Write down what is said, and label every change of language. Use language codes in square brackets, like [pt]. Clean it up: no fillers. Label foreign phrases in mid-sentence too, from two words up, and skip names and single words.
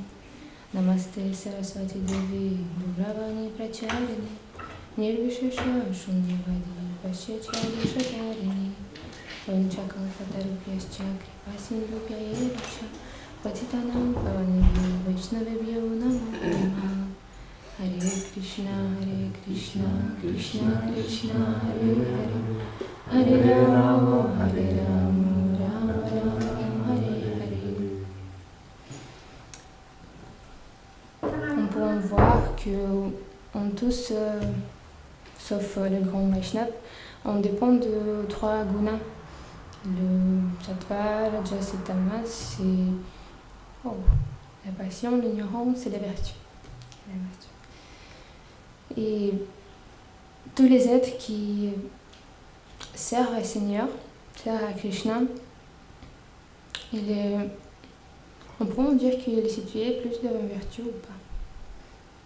[sa] नमस्ते सारस्वते देवे गौरवाणी प्रचारिणे निर्विशेष शून्यवादि पाश्चात्य देशतारिणे वाञ्छाकल्पतरुभ्यश्च कृपासिन्धुभ्य एवच पतितानां पावनेभ्यो वैष्णवेभ्यो नमो नमः. हरे कृष्ण कृष्ण कृष्ण हरे हरे हरे राम राम राम हरे हरे. [fr] On peut voir que on tous, sauf le grand Vaishnav, on dépend de trois gunas. Le sattva, rajas et tamas, c'est la passion, l'ignorance et la vertu. Et tous les êtres qui servent au Seigneur, servent à Krishna, on peut dire qu'il est situé plus de vertu ou pas.